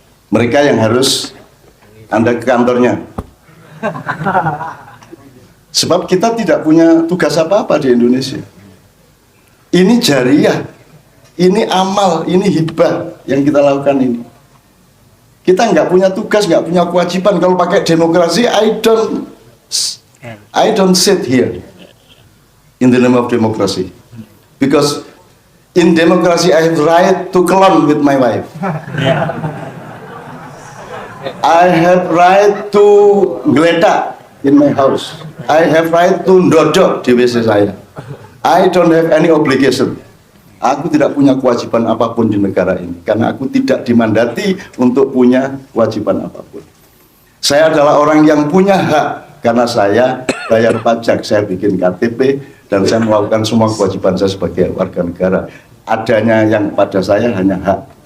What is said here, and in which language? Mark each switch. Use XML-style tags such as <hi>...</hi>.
<id>Mereka yang harus Anda ke kantornya. Sebab kita tidak punya tugas apa-apa di Indonesia. Ini jariah, ini amal, ini hibah yang kita lakukan ini. Kita nggak punya tugas, nggak punya kewajiban. Kalau pakai demokrasi,</id> <en>I don't sit here in the name of democracy. Because in democracy I have right to clone with my wife. I have right to geletak in my house. I have right to</en> <id>ndodok di WC saya.</id> <en>I don't have any obligation.</en> <id>Aku tidak punya kewajiban apapun di negara ini karena aku tidak dimandati untuk punya kewajiban apapun. Saya adalah orang yang punya hak karena saya bayar pajak, saya bikin KTP dan saya melakukan semua kewajiban saya sebagai warga negara. Adanya yang pada saya hanya hak.</id>